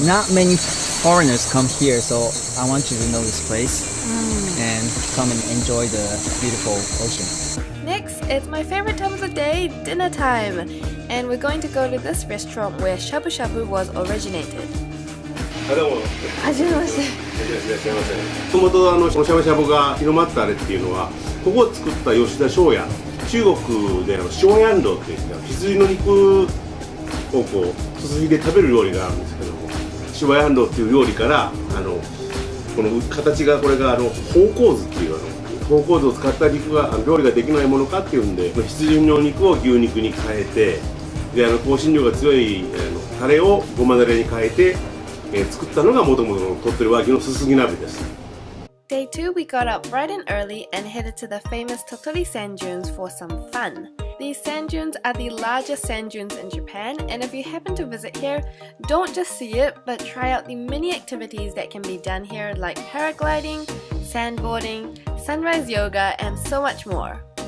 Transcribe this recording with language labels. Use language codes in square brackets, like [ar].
[en] Not many foreigners come here, so I want you to know this place and come and enjoy the beautiful ocean. Next, it's my favorite time of the day, dinner time. And we're going to go to this restaurant where shabu shabu was originated. [ja] どうも。はじめまして。いらっしゃいませ。もともとしゃぶしゃぶが広まったあれっていうのは、ここを作った吉田松屋、中国で松庵楼っていって羊の肉をこうすすぎで食べる料理があるんですけども、松庵楼っていう料理からこの形がこれが芳香酢っていう芳香酢を使った肉が料理ができないものかっていうんで、羊の肉を牛肉に変えて、で香辛料が強いタレをごまだれに変えて。作ったのがもともとの鳥取和牛のすすぎ鍋です。 [en] Day 2, we got up bright and early and headed to the famous Tottori sand dunes for some fun. These sand dunes are the largest sand dunes in Japan, and if you happen to visit here, don't just see it, but try out the many activities that can be done here like paragliding, sandboarding, sunrise yoga, and so much more.